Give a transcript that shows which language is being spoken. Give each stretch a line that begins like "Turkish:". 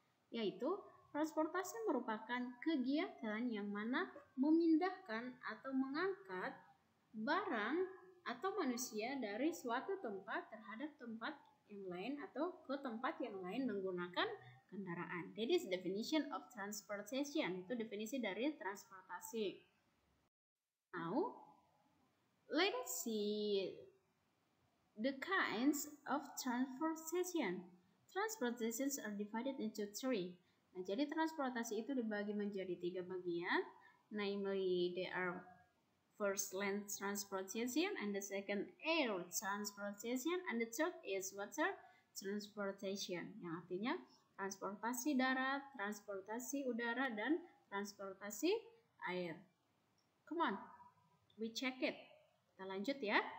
Indonesian: Yaitu, transportasi merupakan kegiatan yang mana memindahkan atau mengangkat barang atau manusia dari suatu tempat terhadap tempat yang lain atau ke tempat yang lain menggunakan kendaraan.
English: That is definition of transportation.
Indonesian: Itu definisi dari transportasi.
English: Now, let us see the kinds of transportation. Transportations are divided into three.
Indonesian: Nah, jadi transportasi itu dibagi menjadi 3 bagian.
English: Namely, they are first land transportation, and the second air transportation, and the third is water transportation.
Indonesian: Yang artinya transportasi darat, transportasi udara, dan transportasi air.
English: Come on. We check it.
Indonesian: Kita lanjut ya.